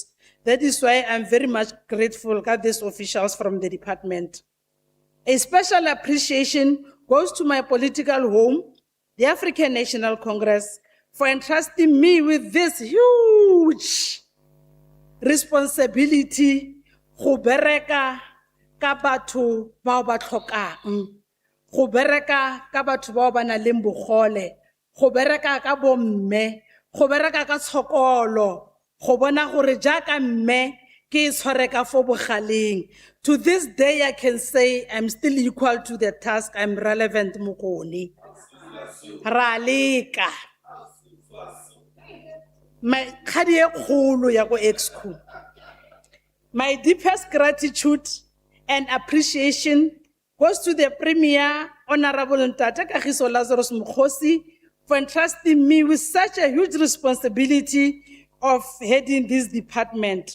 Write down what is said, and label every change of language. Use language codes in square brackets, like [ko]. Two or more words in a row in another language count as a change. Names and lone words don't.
[en] That is why I'm very much grateful to these officials from the department. A special appreciation goes to my political home, the African National Congress, for entrusting me with this huge responsibility [tn] go bereka ka batho bao ba tlhokang, go bereka ka batho bao ba nang le bogole, go bereka ka bomme, go bereka ka tshokolo, go bona gore jaaka mme ke itshware ka fo bogaleng. [en] To this day I can say I'm still equal to the task, I'm relevant [tn] mo go one. Ra leka. [en] My deepest gratitude and appreciation goes to the Premier, Honorable Ntate Kagiso Lazarus Mkhosi, for entrusting me with such a huge responsibility of heading this department.